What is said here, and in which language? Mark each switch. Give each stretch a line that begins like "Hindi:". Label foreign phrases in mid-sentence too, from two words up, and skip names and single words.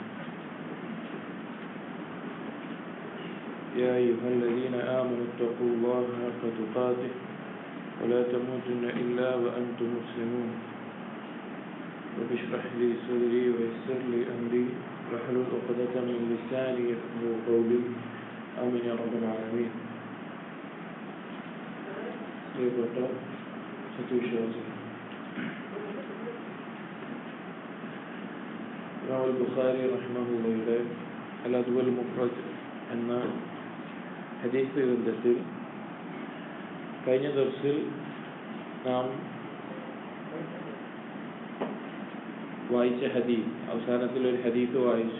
Arabic: يا أيها الذين آمنوا اتقوا الله حق تقاته ولا تموتن إلا وأنتم مسلمون. رب اشرح لي صدري ويسر لي أمري واحلل عقدة من لساني يفقهوا قولي. آمين يا رب العالمين.
Malayalam: പ്രിയപ്പെട്ട സത്യവിശ്വാസികൾ, ഇമാം ബുഖാരി റഹിമഹുള്ളയുടെ അൽ അദ്വൽ മുഫ്രദ് എന്ന ഹദീസ് ഗ്രന്ഥത്തിൽ കഴിഞ്ഞ ദർസിൽ നാം വായിച്ച ഹദീസ്, അവസാനത്തിൽ ഒരു ഹദീസ് വായിച്ചു.